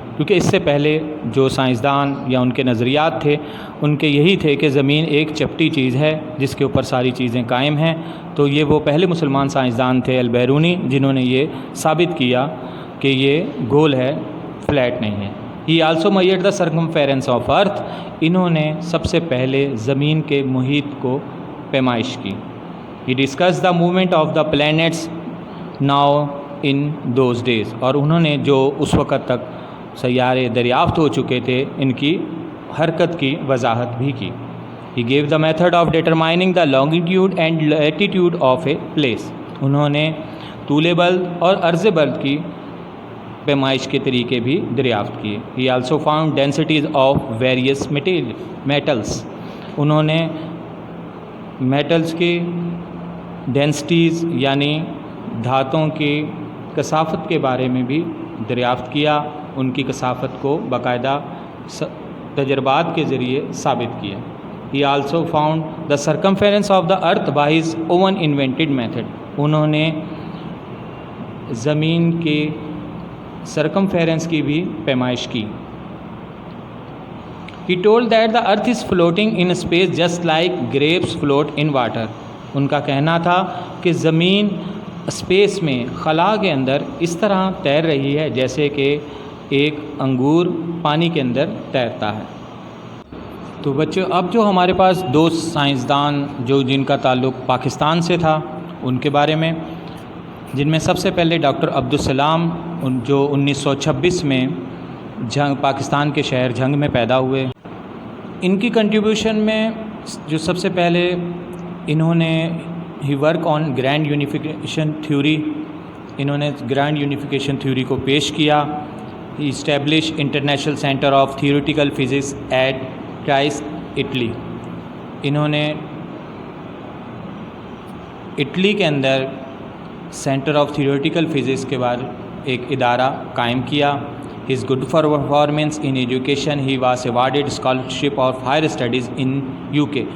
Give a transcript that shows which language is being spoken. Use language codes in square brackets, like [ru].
[ur] کیونکہ اس سے پہلے جو سائنسدان یا ان کے نظریات تھے ان کے یہی تھے کہ زمین ایک چپٹی چیز ہے جس کے اوپر ساری چیزیں قائم ہیں. تو یہ وہ پہلے مسلمان سائنسدان تھے البیرونی جنہوں نے یہ ثابت کیا کہ یہ گول ہے، فلیٹ نہیں ہے. [en] He also measured the circumference of earth. [ur] انہوں نے سب سے پہلے زمین کے محیط کو پیمائش کی. [en] He discussed the movement of the planets now in those days. [ur] اور انہوں نے جو اس وقت تک سیارے دریافت ہو چکے تھے ان کی حرکت کی وضاحت بھی کی. [en] He gave the method of determining the longitude and latitude of a place. [ur] انہوں نے طول بلد اور عرض بلد کی پیمائش کے طریقے بھی دریافت کیے. [en] He also found densities of various metals. [ur] انہوں نے میٹلز کی ڈینسٹیز یعنی دھاتوں کی کثافت کے بارے میں بھی دریافت کیا. ان کی کثافت کو باقاعدہ تجربات کے ذریعے ثابت کیا. [en] He also found the circumference of the earth by his own invented method. [ur] انہوں نے زمین کے سرکمفیرنس کی بھی پیمائش کی. [en] He told that the earth is floating in space just like grapes float in water. [ur] ان کا کہنا تھا کہ زمین اسپیس میں خلا کے اندر اس طرح تیر رہی ہے جیسے کہ ایک انگور پانی کے اندر تیرتا ہے. تو بچوں اب جو ہمارے پاس دو سائنسدان جو جن کا تعلق پاکستان سے تھا ان کے بارے میں، جن میں سب سے پہلے ڈاکٹر عبدالسلام جو 1926 میں پاکستان کے شہر جھنگ میں پیدا ہوئے. ان کی کنٹریبیوشن میں جو سب سے پہلے انہوں نے [en] ہی work on grand unification theory. [ur] انہوں نے گرینڈ یونیفیکیشن تھیوری کو پیش کیا. [en] He established International Center of Theoretical Physics at Italy. [ur] انہوں نے اٹلی کے اندر سینٹر آف تھیوریٹیکل فزکس کے بعد ایک ادارہ قائم کیا. [en] His good for performance in education he was awarded scholarship of higher studies in UK.